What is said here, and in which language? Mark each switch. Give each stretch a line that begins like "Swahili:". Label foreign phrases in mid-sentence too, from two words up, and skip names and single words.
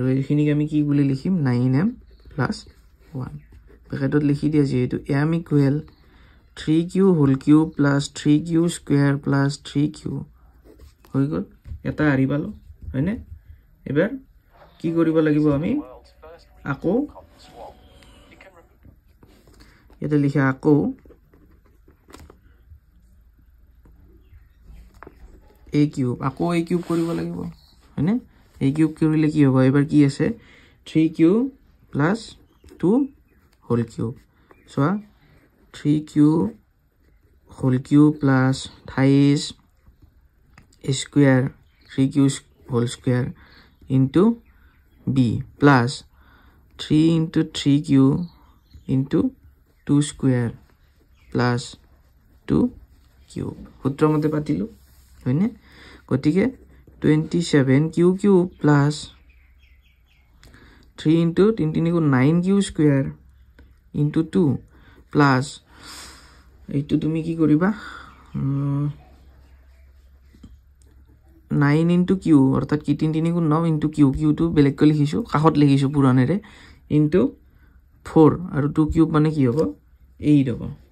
Assamese: এইখিনিক আমি কি বুলি লিখিম 9m প্লাস 1 ব্ৰেকেটত লিখি দিয়া যেহেতু m
English: equal 3q whole cube plus 3q square plus 3q
Assamese: হৈ গল এটা আৰি পালো হয়নে এবাৰ কি কৰিব লাগিব আমি আকৌ এটা লিখা আকৌ a কিউব আকৌ a কিউব কৰিব লাগিব হয়নে a কিউব কৰিলে কি হ'ব এবাৰ কি আছে
English: 3q প্লাস 2 whole cube so 3q whole cube plus thrice square 3q whole square into b plus 3 into 3q into 2 square plus 2 cube
Assamese: সূত্র মতে পাতিলো হয়নে গতিকে
English: 27q cube plus 3 into 3 3 9q square into 2 plus
Assamese: এইটো তুমি কি কৰিবা
English: 9 into q
Assamese: অর্থাৎ কি 3 3 9 into q q টো বেলেগ কৰি লিখিছো কাখত লিখিছো পুৰণেৰে into 4 আৰু 2 কিউব মানে কি হ'ব 8 হ'ব